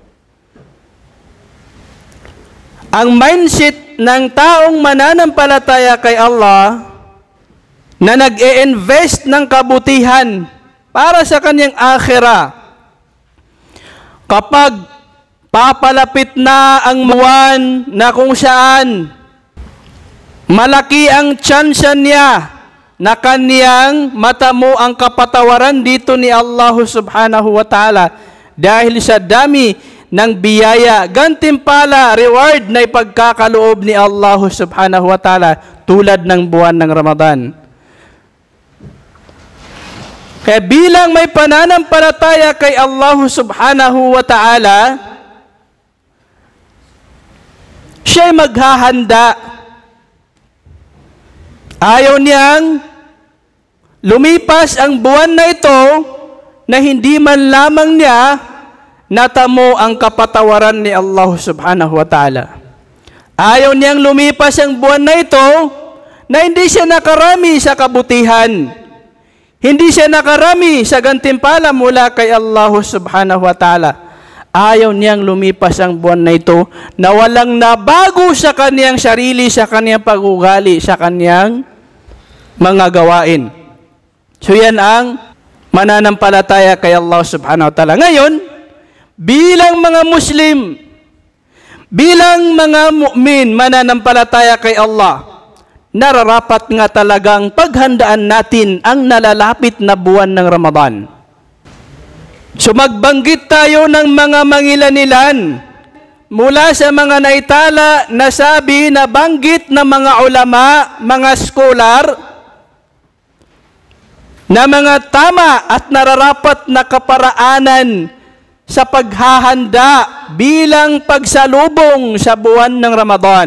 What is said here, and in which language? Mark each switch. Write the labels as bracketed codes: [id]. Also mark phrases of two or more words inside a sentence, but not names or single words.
[tl] Ang mindset ng taong mananampalataya kay Allah na nag-e-invest ng kabutihan para sa kanyang akhira, kapag papalapit na ang buwan na kung saan malaki ang tsansa niya na kaniyang matamo ang kapatawaran dito ni Allah [ar] سبحانه وتعالى [tl] dahil sa dami ng biyaya, gantimpala, reward na ipagkakaloob ni Allah [ar] سبحانه وتعالى [tl] tulad ng buwan ng Ramadan. Kaya bilang may pananampalataya kay Allah [ar] سبحانه وتعالى, [tl] siya'y maghahanda. Ayaw niyang lumipas ang buwan na ito na hindi man lamang niya natamo ang kapatawaran ni Allah [ar] سبحانه وتعالى. [tl] Ayaw niyang lumipas ang buwan na ito na hindi siya nakarami sa kabutihan. Hindi siya nakarami sa gantimpala mula kay Allah [ar] سبحانه وتعالى. [tl] Ayaw niyang lumipas ang buwan na ito na walang nabago sa kaniyang sarili, sa kaniyang pag-ugali, sa kaniyang mga gawain. So yan ang mananampalataya kay Allah [ar] سبحانه وتعالى. [tl] Ngayon, bilang mga Muslim, bilang mga mu'min, mananampalataya kay Allah, nararapat nga talagang paghandaan natin ang nalalapit na buwan ng Ramadan. So magbanggit tayo ng mga mangilan-ilan mula sa mga naitala na sabi na banggit ng mga ulama, mga scholar, na mga tama at nararapat na kaparaanan sa paghahanda bilang pagsalubong sa buwan ng Ramadan.